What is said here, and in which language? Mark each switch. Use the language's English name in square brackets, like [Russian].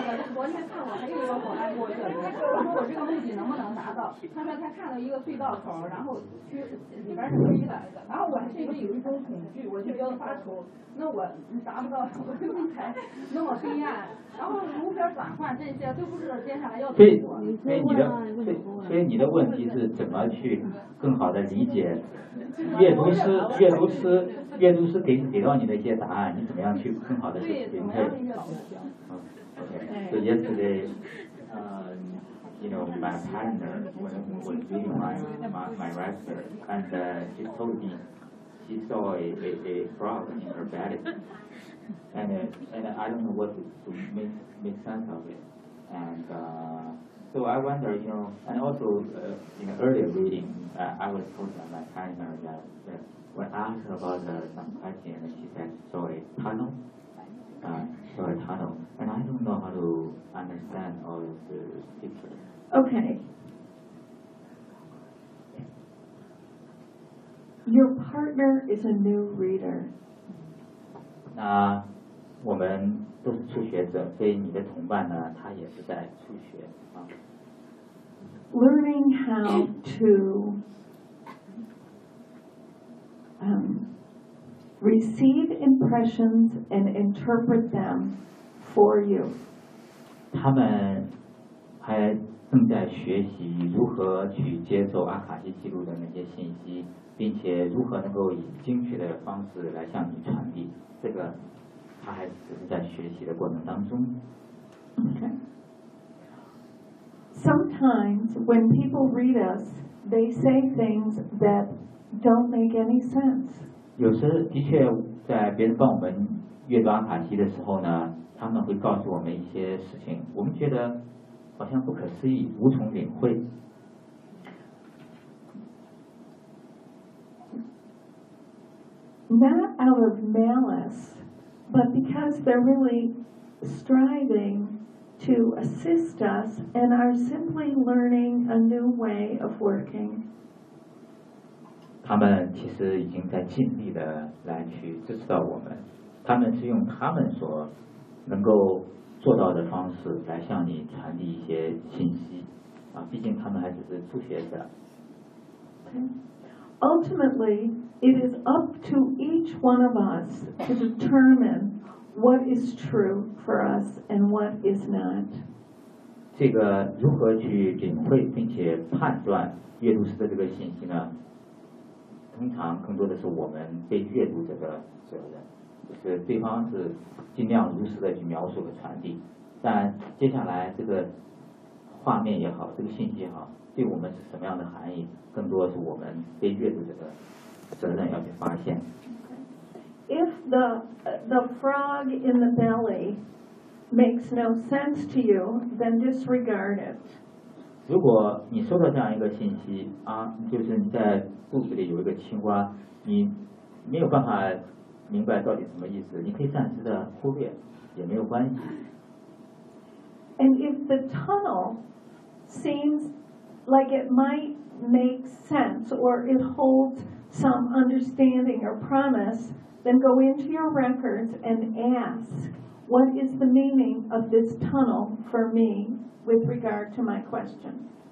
[Chinese] 昨天看我还有一个伙伴过去，他说我这个目的能不能达到，他说他看到一个隧道口，然后去里边是黑的，然后我还是因为有一种恐惧，我就要发愁，那我达不到，我就刚才那么黑暗，然后如何转换这些都不知道接下来要怎么做。所以你的问题是怎么去更好的理解阅读师给到你的一些答案，你怎么样去更好的去评判？ [English] 嗯 ，OK。So yesterday, you know, my partner was doing my writer, and she told me she saw a frog in her belly, and I don't know what to make sense of it, and. So I wonder, you know, and also in the earlier reading, I was told by my partner that when asked about some question, she said, sorry, tunnel? Sorry, tunnel. And I don't know how to understand all of the picture. Okay. Your partner is a new reader. [Chinese] 那我们都是初学者，所以你的同伴呢，他也是在初学。 [English] Learning how to receive impressions and interpret them for you. [Chinese] 他们还正在学习如何去接受阿卡西记录的那些信息，并且如何能够以精确的方式来向你传递。这个他还只是在学习的过程当中。 [English] Okay. Sometimes when people read us, they say things that don't make any sense. [Chinese] 有时的确在别人帮我们阅读阿卡西的时候呢，他们会告诉我们一些事情，我们觉得好像不可思议，无从领会。 [English] Not out of malice, but because they're really striving. To assist us and are simply learning a new way of working. [Chinese] 他们其实已经在尽力的来去支持到我们，他们是用他们所能够做到的方式来向你传递一些信息，啊，毕竟他们还只是初学者。 [English] Ultimately, it is up to each one of us to determine. What is true for us and what is not? [Chinese] 这个如何去领会并且判断阅读师的这个信息呢？通常更多的是我们被阅读者的责任，就是对方是尽量如实的去描述和传递。但接下来这个画面也好，这个信息也好，对我们是什么样的含义，更多是我们被阅读者的责任要去发现。 [English] If the frog in the belly makes no sense to you, then disregard it. [Chinese] 如果你收到这样一个信息啊，就是你在肚子里有一个青蛙，你没有办法明白到底什么意思，你可以暂时的忽略，也没有关系。 [English] And if the tunnel seems like it might make sense or it holds some understanding or promise. Then go into your records and ask, what is the meaning of this tunnel for me with regard to my question?